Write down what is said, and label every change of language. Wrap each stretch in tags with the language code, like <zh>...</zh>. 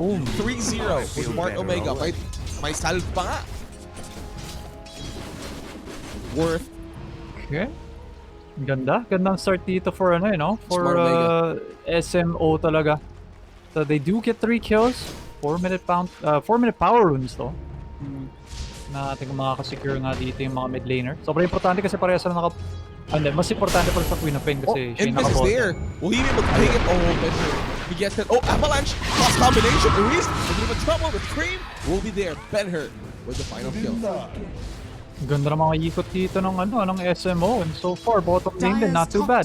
<en>3-0 for Smart Omega.</en> <tl>May salve pa nga.</tl> <en>Worth.</en> <tl>Okay. Gandang start dito for for SMO talaga.</tl> <en>So they do get 3 kills, 4-minute power runes though.</en> <tl>Na ating makaka-secure nga dito yung mga mid laner. Sobrang importante kasi parehas na mas importante pa sa Queen of Pain kasi siya yung naka-bot. There.</tl> <en>Will he be able to take it? He gets it. Oh, avalanche! Cross combination. Eris, a bit of a trouble with Cream. Will be there. Ben-Hur with the final kill.</en> <tl>Ganda ng mga ikot dito ng SMO,</tl> <en>and so far</en> <tl>bottom lane din</tl> <en>not too bad.</en>